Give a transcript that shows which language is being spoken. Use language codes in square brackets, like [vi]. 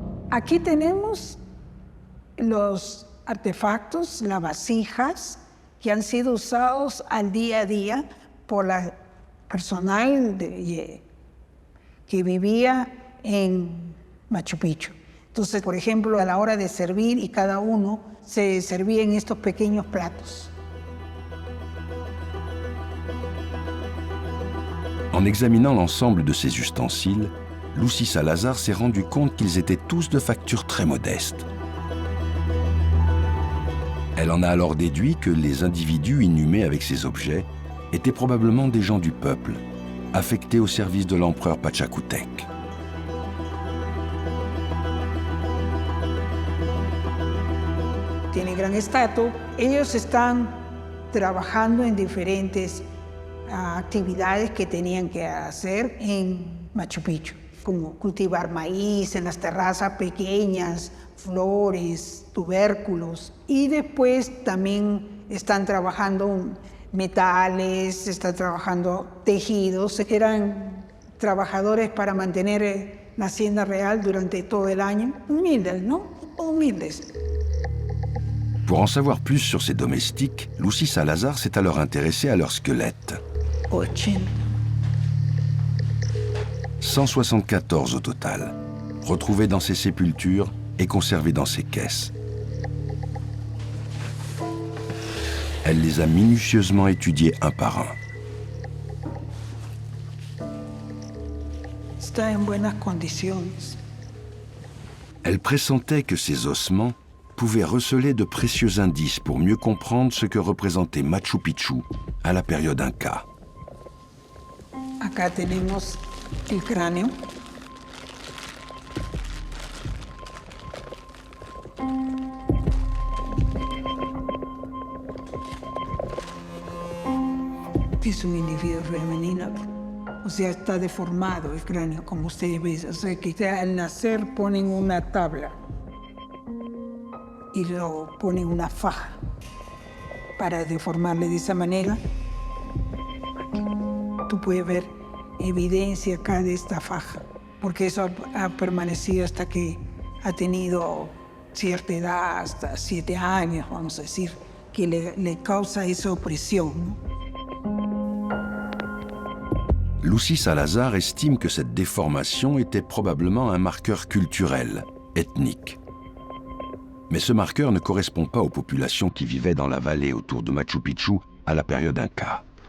[es] Aquí tenemos los artefactos, las vasijas que han sido usados al día a día por la personal que vivía en Machu Picchu. Entonces, por ejemplo, a la hora de servir, y cada uno se servía en estos pequeños platos. [fr] En examinant l'ensemble de ces ustensiles, Lucy Salazar s'est rendu compte qu'ils étaient tous de facture très modeste. Elle en a alors déduit que les individus inhumés avec ces objets étaient probablement des gens du peuple, affectés au service de l'empereur Pachacútec. [es] Tiene gran estatus. Ellos están trabajando en diferentes actividades que tenían que hacer en Machu Picchu, como cultivar maíz en las terrazas pequeñas, flores, tubérculos, y después también están trabajando metales, están trabajando tejidos. Eran trabajadores para mantener la hacienda real durante todo el año. Humildes, ¿no? Humildes. [fr] Pour en savoir plus sur ces domestiques, Lucy Salazar s'est alors intéressée à leurs squelettes. 174 au total, retrouvés dans ces sépultures et conservés dans ces caisses. Elle les a minutieusement étudiés un par un. [es] Está en buenas condiciones. [fr] Elle pressentait que ces ossements pouvaient receler de précieux indices pour mieux comprendre ce que représentait Machu Picchu à la période Inca. [es] Acá tenemos el cráneo. Es un individuo femenino, o sea, está deformado el cráneo, como ustedes ven. O sea, que al nacer ponen una tabla y lo ponen una faja para deformarle de esa manera. Tú puedes ver evidencia acá de esta faja, porque eso ha permanecido hasta que ha tenido cierta edad, hasta 7 años, vamos a decir, que le causa esa opresión, ¿no? [fr] Lucy Salazar estime que cette déformation était probablement un marqueur culturel, ethnique. Mais ce marqueur ne correspond pas aux populations qui vivaient dans la vallée autour de Machu Picchu à la période Inca.